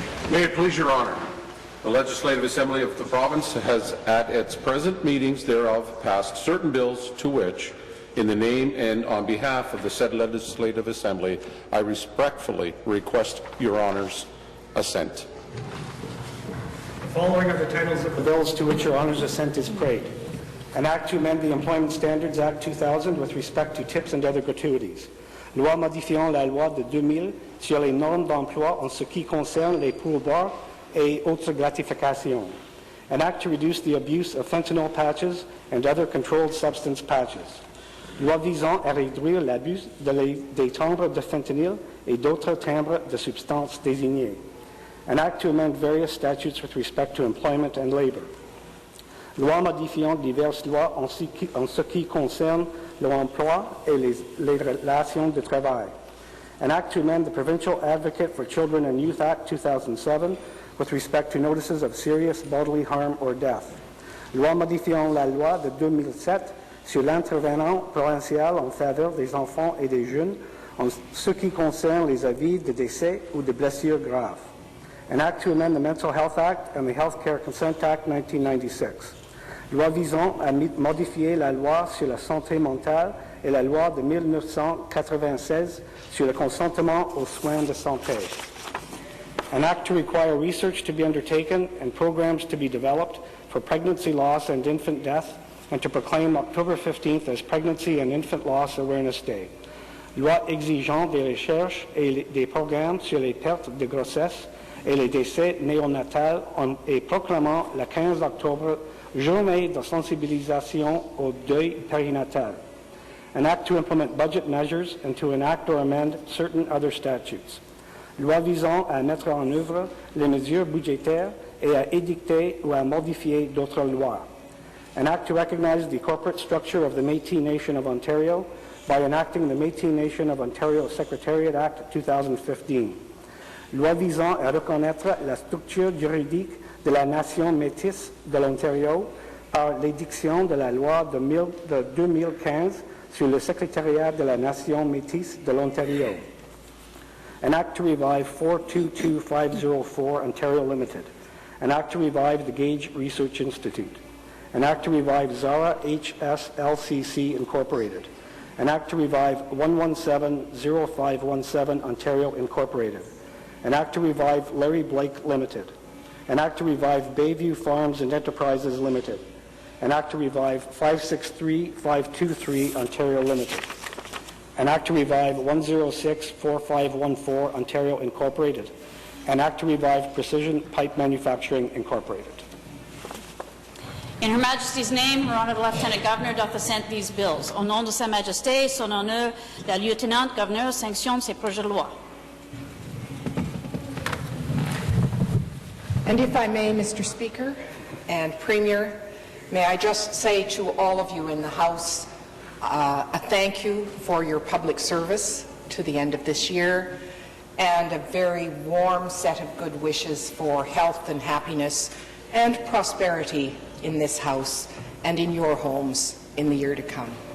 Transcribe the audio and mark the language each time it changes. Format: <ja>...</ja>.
<en>May it please your honor, the Legislative Assembly of the province has at its present meetings thereof passed certain bills to which, in the name and on behalf of the said Legislative Assembly, I respectfully request your honor's assent. The following are the titles of the bills to which your honor's assent is prayed. An act to amend the Employment Standards Act 2000 with respect to tips and other gratuities.</en> <fr>Loi modifiant la loi de 2000 sur les normes d'emploi en ce qui concerne les pourboires et autres gratifications.</fr> <en>An act to reduce the abuse of fentanyl patches and other controlled substance patches.</en> <fr>Loi visant à réduire l'abus des timbres de fentanyl et d'autres timbres de substances désignées.</fr> <en>An act to amend various statutes with respect to employment and labor.</en> <fr>Loi modifiant diverses lois en ce qui concerne l'emploi et les relations de travail.</fr> <en>An act to amend the Provincial Advocate for Children and Youth Act 2007 with respect to notices of serious bodily harm or death.</en> <fr>Loi modifiant la loi de 2007 sur l'intervenant provincial en faveur des enfants et des jeunes en ce qui concerne les avis de décès ou de blessures graves.</fr> <en>An act to amend the Mental Health Act and the Health Care Consent Act 1996.</en> <fr>Loi visant à modifier la loi sur la santé mentale et la loi de 1996 sur le consentement aux soins de santé.</fr> <en>An act to require research to be undertaken and programs to be developed for pregnancy loss and infant death, and to proclaim October 15th as Pregnancy and Infant Loss Awareness Day.</en> <fr>Loi exigeant des recherches et des programmes sur les pertes de grossesse et les décès néonatals et proclamant le 15 octobre Journée de sensibilisation au deuil périnatal.</fr> <en>An act to implement budget measures and to enact or amend certain other statutes.</en> <fr>Loi visant à mettre en œuvre les mesures budgétaires et à édicter ou à modifier d'autres lois.</fr> <en>An act to recognize the corporate structure of the Métis Nation of Ontario by enacting the Métis Nation of Ontario Secretariat Act 2015.</en> <fr>Loi visant à reconnaître la structure juridique de la nation métisse de l'Ontario par l'édiction de la loi de 2015 sur le secrétariat de la nation métisse de l'Ontario.</fr> <en>An act to revive 422504 Ontario Limited. An act to revive the Gage Research Institute. An act to revive Zara HSLCC Incorporated. An act to revive 1170517 Ontario Incorporated. An act to revive Larry Blake Limited. An act to revive Bayview Farms and Enterprises Limited. An act to revive 563523 Ontario Limited. An act to revive 1064514 Ontario Incorporated. An act to revive Precision Pipe Manufacturing Incorporated. In Her Majesty's name, Her Honour the Lieutenant Governor doth assent these bills.</en> <fr>Au nom de Sa Majesté, son honneur, la Lieutenant Governeur sanctionne ces projets de loi.</fr> <en>And if I may, Mr. Speaker and Premier, may I just say to all of you in the House a thank you for your public service to the end of this year, and a very warm set of good wishes for health and happiness and prosperity in this House and in your homes in the year to come.</en>